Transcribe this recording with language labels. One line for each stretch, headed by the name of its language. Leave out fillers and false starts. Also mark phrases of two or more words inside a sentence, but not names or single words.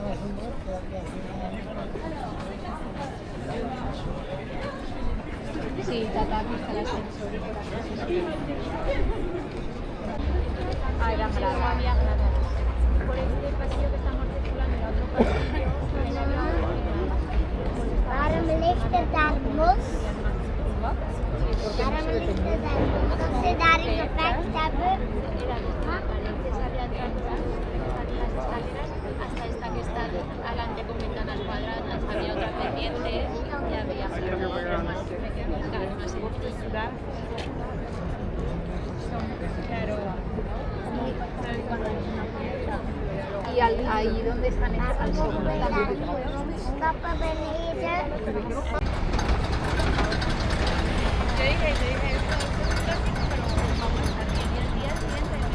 Spanish: Sí, tata, aquí está el ascensor. Ah, era grada. Había gradas. Por este pasillo que estamos circulando, el otro pasillo,
Dutch: Waarom ligt er daar mos? Waarom ligt er daar mos? Als ze daarin gevecht hebben.
Spanish: hasta esta que está adelante con ventanas cuadradas, había otra pendiente y había más estructura. Y ahí donde están al segundo también.
Dutch: Stappen beneden.
Spanish: Yo dije, esto es un clásico, pero vamos a estar bien. Y el día siguiente